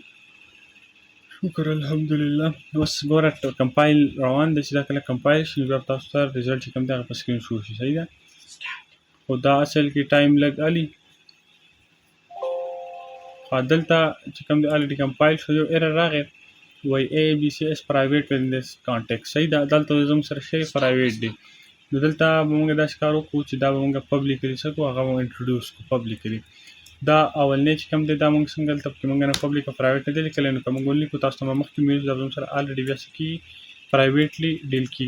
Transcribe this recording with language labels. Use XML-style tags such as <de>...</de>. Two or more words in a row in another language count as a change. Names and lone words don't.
<ar>شکر الحمدلله.</ar> <ps>اوس ګوره کمپایل روان دی، چې دا کله کمپایل شي بیا تاسو ته ریزلټ چې کوم دی هغه په سکرین شو شي. صحیح ده. خو دا اصل کې ټایم لږ الي. خو دلته چې کوم دی</ps> <en>already compile</en> <ps>شو، یو ایرر راغی وای</ps> <en>ABC is private in this context.</en> <ps>صحیح ده. دلته زموږ سره شی پرایویټ دی. نو دلته به موږ داسې کار وکړو چې دا به موږ پبلیکلی څه کړو، هغه به انټروډیوس کړو پبلیکلی. دا اولنی چې کوم دی دا موږ څنګه دلته پکې موږ نه پبلیک او پرایویټ نه دی لیکلی، نو که موږ ولیکو تاسو ته به مخکې مې دا زموږ سره الریډي بیا څه کېږي پرایویټلی ډیل کېږي.</ps>